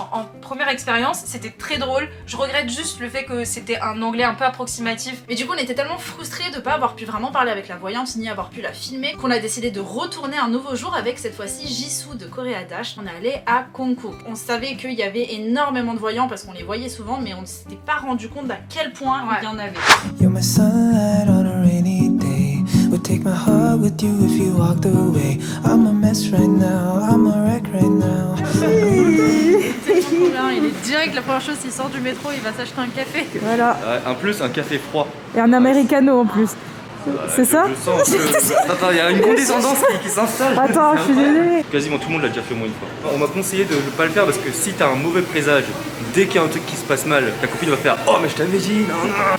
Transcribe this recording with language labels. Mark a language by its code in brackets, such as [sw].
[fr] En première expérience, c'était très drôle. Je regrette juste le fait que c'était un anglais un peu approximatif. Mais du coup on était tellement frustrés de pas avoir pu vraiment parler avec la voyante ni avoir pu la filmer qu'on a décidé de retourner un nouveau jour avec cette fois-ci Jisoo de Koreadash. On est allé à Konkuk. On savait qu'il y avait énormément de voyants parce qu'on les voyait souvent, mais on ne s'était pas rendu compte à quel point il y en avait. [en] You're my sunlight on a rainy day. We'll take my heart with you if you walked away. I'm a mess right now, I'm a wreck right now. [fr] C'est trop bien, il est direct, la première chose, s'il sort du métro, il va s'acheter un café. Voilà. En plus, un café froid. Et un americano en plus. C'est ça? Je sens que... Attends, il y a une condescendance qui s'installe. Attends, je suis désolée. Quasiment tout le monde l'a déjà fait au moins une fois. On m'a conseillé de ne pas le faire parce que si t'as un mauvais présage, dès qu'il y a un truc qui se passe mal, ta copine va faire oh mais je t'avais dit, non, non.